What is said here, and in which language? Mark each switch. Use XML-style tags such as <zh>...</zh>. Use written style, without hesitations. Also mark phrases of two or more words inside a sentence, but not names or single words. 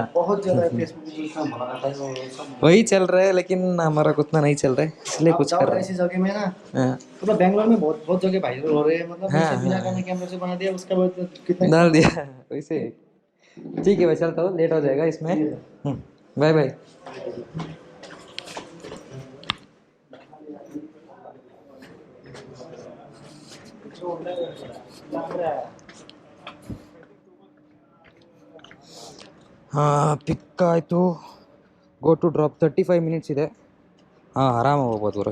<hi>बहुत ज़्यादा फेसबुक पे जो इतना भरा आता है वो सब. वही चल रहा है लेकिन हमारा उतना नहीं चल रहा है, इसलिए आप कुछ जाओ कर रहे ऐसी जगह में ना, हैं. मतलब बैंगलोर में बहुत जगह वायरल हो रहे हैं. मतलब हाँ, ऐसे बिना हाँ. गाने कैमरे से बना दिया, उसका बाद कितना डाल दिया वैसे. ठीक है भाई, चलता हूँ, लेट हो जाएगा इसमें.</hi> <en>bye bye.</en> <kn>ಹಾಂ ಪಿಕ್ ಆಯಿತು.</kn> <en>go to drop 35 minutes</en> <kn>ಇದೆ. ಹಾಂ ಆರಾಮಾಗಿ ಹೋಗ್ಬೋದು ಬ್ರೋ.</kn>